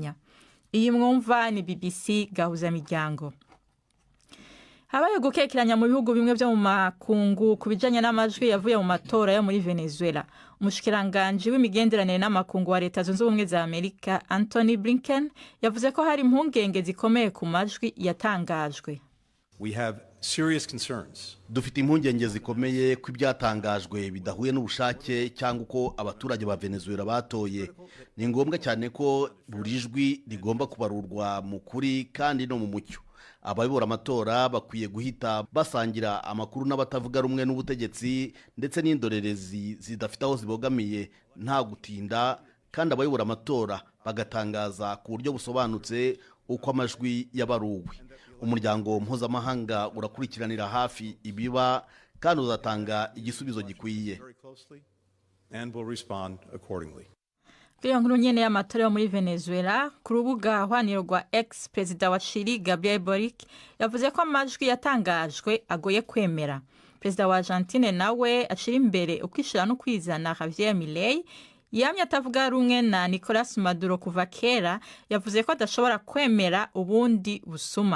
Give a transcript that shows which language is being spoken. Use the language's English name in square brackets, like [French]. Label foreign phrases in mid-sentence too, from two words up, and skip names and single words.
[Rundi] Iyi mwumva ni BBC gahuza miryango. habaye gukekeranya mu bihugu bimwe byo mu makungu ku bijanye n'amajwi yavuye mu matora yo muri Venezuela. Umushikiranganje w'imigenderanire n'amakungu wa Leta Zunze Ubumwe za Amerika Anthony Blinken yavuze ko hari impungenge zikomeye ku majwi yatangajwe. [English] We have serious concerns. [Kinyarwanda] Dufite impungenge zikomeye ko ibyatangajwe bidahuye n'ubushake cyangwa uko abaturage ba Venezuela batoye. Ni ngombwa cyane ko buri jwi rigomba kubarurwa mu kuri kandi no mu mucyo. Abayobora amatora bakwiye guhita basangira amakuru n'abatavuga rumwe n'ubutegetsi ndetse n'indorerezi zidafite aho zibogamiye nta gutinda, kandi abayobora amatora bagatangaza ku buryo busobanutse uko amajwi yabaruwe. Umuryango mpuzamahanga urakurikiranira hafi ibiba kandi uzatanga igisubizo gikwiye. [Rundi] Iyo nkuru nyene y'amatora yo muri Venezuela ku rubuga hwaniro rwa X, Perezida wa Chile Gabriel Boric yavuze ko amajwi yatangajwe agoye kwemera. Perezida wa Argentine nawe acira imbere ukwishira no kwizana Javier Milei yamye atavuga rumwe na Nicolas Maduro kuva kera, yavuze ko adashobora kwemera ubundi busuma.